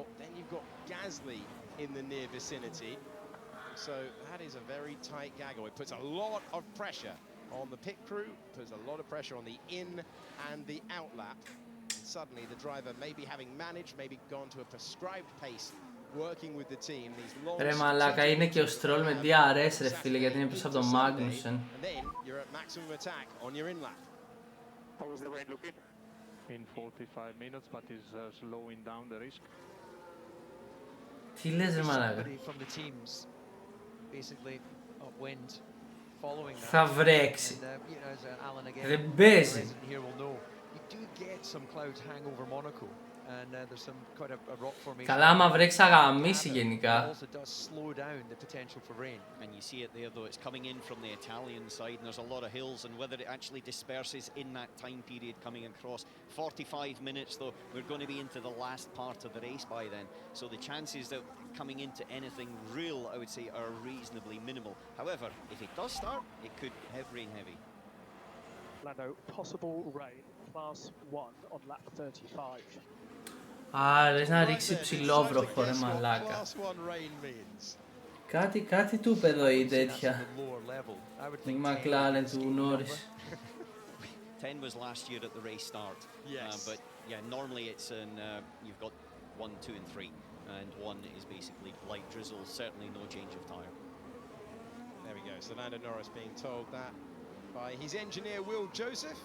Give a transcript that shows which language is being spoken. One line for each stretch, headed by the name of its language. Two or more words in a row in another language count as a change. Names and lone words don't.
English: Then you've got Gasly in the near vicinity. So that is a very tight gaggle. It puts a lot of pressure on the pit crew, puts a lot of pressure on the in and the out lap. And suddenly the driver maybe having managed, maybe gone to a prescribed pace, working with the team. These long
Greek: Ρε μαλάκα, είναι και ο Stroll με DRS ρε φίλε, γιατί είναι πίσω από τον Magnussen.
English: And then you're at maximum attack on your in lap. How was the rain looking? In 45 minutes, but is slowing down the risk.
Greek: Τι λες ρε μαλάκα. Θα βρέξει. Δεν παίζει. Καλά, άμα βρέξει θα γαμίσει γενικά.
English: And you see it there though, it's coming in from the Italian side and there's a lot of hills, and whether it actually disperses in that time period coming across. 45 minutes though, we're going to be into the last part of the race by then. So the chances that coming into anything real, I would say, are reasonably minimal. However, if it does start, it could rain heavy. Lando, possible rain, class 1 on lap 35.
Greek: Λες να ρίξει ψηλόβροχο ρε μαλάκα. Κάτι του είπε εδώ η τέτοια. Η McLaren του Norris.
English: 10 was last year at the race start. But yeah, normally it's in, you've got 1, 2 and 3. And 1 is basically light drizzle, certainly no change of tyre. There we go, so Lando Norris being told that by his engineer Will Joseph.